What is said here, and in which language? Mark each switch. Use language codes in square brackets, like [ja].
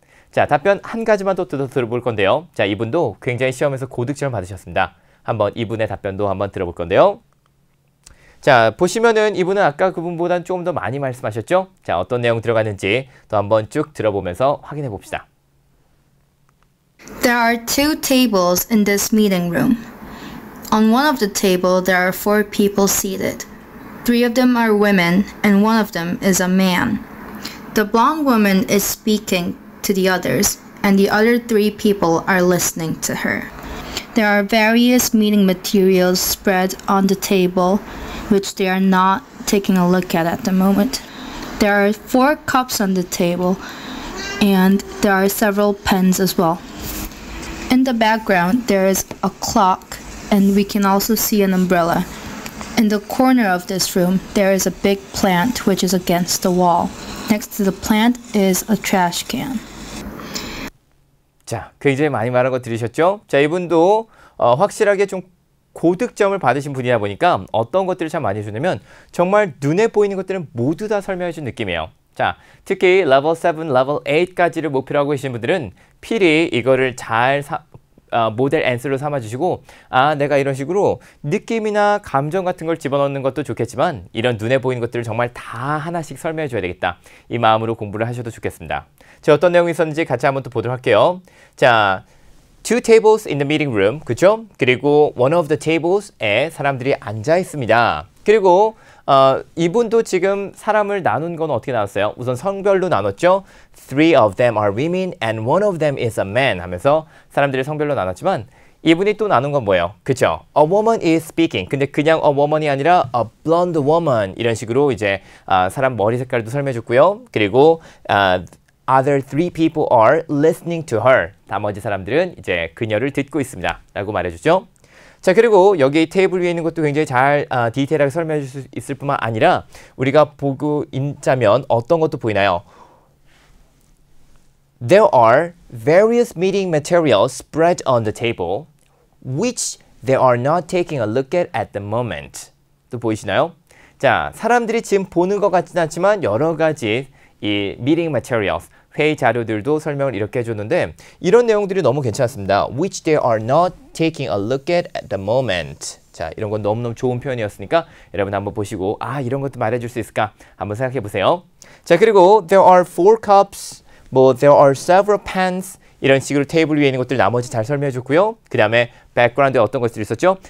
[ko] 자, 답변 한 가지만 더 들어볼 건데요. 자, 이분도 굉장히 시험에서 고득점을 받으셨습니다. 한번 이분의 답변도 한번 들어볼 건데요. 자, 보시면은 이분은 아까 그분보다는 조금 더 많이 말씀하셨죠? 자, 어떤 내용 들어갔는지 또 한번 쭉 들어보면서 확인해 봅시다. [en] There are 2 tables in this meeting room. On one of the table, there are 4 people seated. 3 of them are women, and 1 of them is a man. The blonde woman is speaking to the others, and the other 3 people are listening to her. There are various meeting materials spread on the table, which they are not taking a look at the moment. There are 4 cups on the table, and there are several pens as well. In the background, there is a clock, and we can also see an umbrella. In the corner of this room, there is a big plant which is against the wall. Next to the plant is a trash can. [ko] 자, 굉장히 많이 말한 거 들으셨죠? 자, 이분도 확실하게 좀 고득점을 받으신 분이다 보니까 어떤 것들을 참 많이 해주냐면 정말 눈에 보이는 것들은 모두 다 설명해 준 느낌이에요. 자, 특히 레벨 7, 레벨 8까지를 목표로 하고 계신 분들은 필히 이거를 잘 모델 앤서로 삼아주시고 내가 이런 식으로 느낌이나 감정 같은 걸 집어넣는 것도 좋겠지만 이런 눈에 보이는 것들을 정말 다 하나씩 설명해 줘야 되겠다. 이 마음으로 공부를 하셔도 좋겠습니다. 자, 어떤 내용이 있었는지 같이 한번 또 보도록 할게요. [en] 자, 2 tables in the meeting room, [ko] 그죠? 그리고 [en] one of the tables [ko] 에 사람들이 앉아 있습니다. 그리고 이분도 지금 사람을 나눈 건 어떻게 나눴어요? 우선 성별로 나눴죠. [en] 3 of them are women and one of them is a man [ko] 하면서 사람들이 성별로 나눴지만 이분이 또 나눈 건 뭐예요? 그쵸? [en] A woman is speaking. [ko] 근데 그냥 a woman이 아니라 [en] a blonde woman [ko] 이런 식으로 이제 사람 머리 색깔도 설명해줬고요. 그리고 [en] other 3 people are listening to her. [ko] 나머지 사람들은 이제 그녀를 듣고 있습니다. 라고 말해주죠. 자, 그리고 여기 테이블 위에 있는 것도 굉장히 잘 디테일하게 설명해 줄 수 있을 뿐만 아니라 우리가 보고 있자면 어떤 것도 보이나요? [en] There are various meeting materials spread on the table which they are not taking a look at the moment. [ko] 또 보이시나요? 자, 사람들이 지금 보는 것 같지는 않지만 여러 가지 이 [en] meeting materials, [ko] 회의 자료들도 설명을 이렇게 해줬는데 이런 내용들이 너무 괜찮습니다. [en] Which they are not taking a look at the moment. [ko] 자, 이런 건 너무너무 좋은 표현이었으니까 여러분 한번 보시고 이런 것도 말해줄 수 있을까? 한번 생각해 보세요. 자, 그리고 [en] there are 4 cups, there are several pens [ko] 이런 식으로 테이블 위에 있는 것들 나머지 잘 설명해 줬고요. 그 다음에 background에 어떤 것들이 있었죠?